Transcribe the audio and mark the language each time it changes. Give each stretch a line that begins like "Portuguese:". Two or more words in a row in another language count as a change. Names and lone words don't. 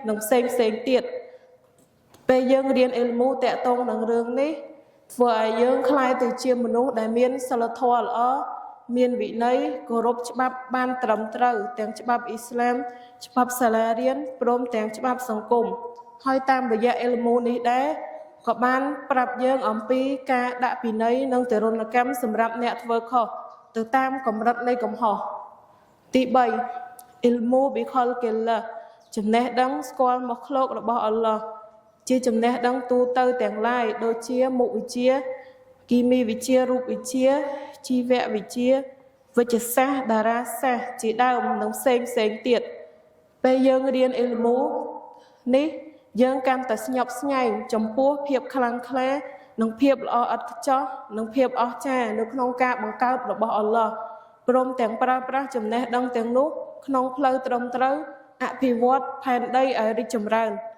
Khmer: និងផ្សេងទៀតពេលយើងរៀនអ៊ីលមូតាក់ទងនឹងរឿងនេះធ្វើឲ្យយើងក្លាយទៅជាមនុស្សដែលមានសិលធម៌ល្អមានវិន័យគោរពច្បាប់បានត្រឹមត្រូវទាំងច្បាប់អ៊ីស្លាមច្បាប់សាលារៀនព្រ មទាំងច្បាប់សង្គមហើយតាមរយៈអ៊ីលមូនេះដែរក៏បានប្រាប់យើងអំពីការដាក់ពិន័យនិងទរណកម្មសម្រាប់អ្នកធ្វើខុសទៅតាមកម្រិតនៃកំហុសទី 3
Arabic: علم بخلق الله
Khmer: ចំណេះដឹងស្គាល់មកឃ្លោករបស់អល់ឡោះជាចំណេះដឹងទូទៅទាំងឡាយដូចជាមុខវិជ្ជាគីមីវិ ទ្យារូបវិទ្យាជីវវិទ្យាវិទ្យាសាស្ត្រតារាសាស្ត្រជាដើមនិងផ្សេងទៀតពេលយើងរៀនអ៊ីលមូនេះយើងកាន់តែស្ញប់ស្ញែងចំពោះភាពខ្លាំងក្លានិងភាពល្អឥតខ្ចោះនិងភាពអស្ចារ្យនៅក្នុងការបង្កើតរបស់អល់ឡោះព្រមទាំងប្រើប្រាស់ចំណេះដឹងទាំងនោះក្នុងផ្លូវត្រឹមត្រូវអភិវឌ្ឍផែនដីឲ្យរីកចម្រើន